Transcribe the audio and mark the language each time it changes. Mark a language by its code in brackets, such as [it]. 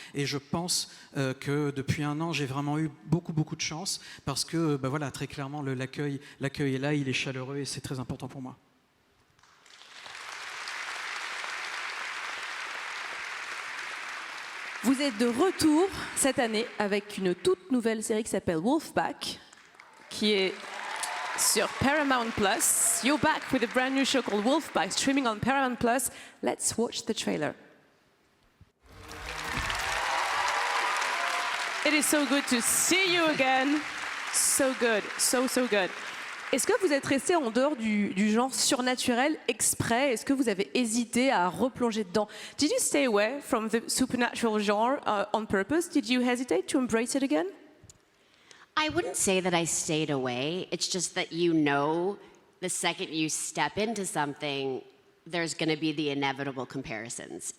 [fr] Et je pense que depuis un an, j'ai vraiment eu beaucoup de chance, parce que voilà, très clairement, l'accueil est là, il est chaleureux, et c'est très important pour moi. Vous êtes de retour cette année avec une toute nouvelle série qui s'appelle Wolfpack, qui est sur Paramount Plus. [en] You're back with a brand new show called Wolfpack, streaming on Paramount Plus. Let's watch the trailer. It is so good to see you again. So good, so good. [fr] Est-ce que vous êtes resté en dehors du genre surnaturel exprès? Est-ce que vous avez hésité à replonger dedans? [en] Did you stay away from the supernatural genre on purpose? Did you hesitate to embrace it again? I wouldn't say that I stayed away. It's just that you know the second you step into something, there's going to be the inevitable comparisons.